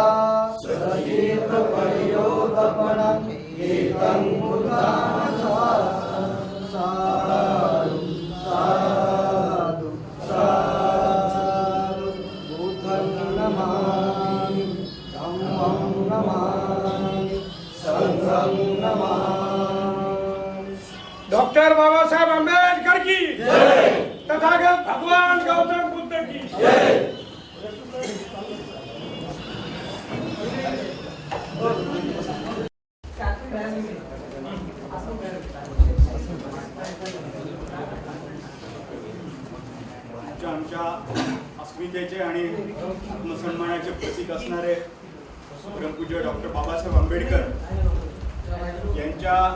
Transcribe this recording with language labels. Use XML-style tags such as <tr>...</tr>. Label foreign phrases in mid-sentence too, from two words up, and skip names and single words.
<pi>सजीव परियोदपनं एतं बुद्धानां साधु साधु साधु. बुद्धं नमामि, धम्मं नमामि, संघं नमामि.</pi> <hi>डॉक्टर बाबासाहेब आंबेडकर तथागत भगवान गौतम बुद्ध की जय।</hi> <mr>आमच्या अस्मितेचे आणि आत्मसन्मानाचे प्रतीक असणारे परमपूज्य डॉक्टर बाबासाहेब आंबेडकर यांच्या</mr>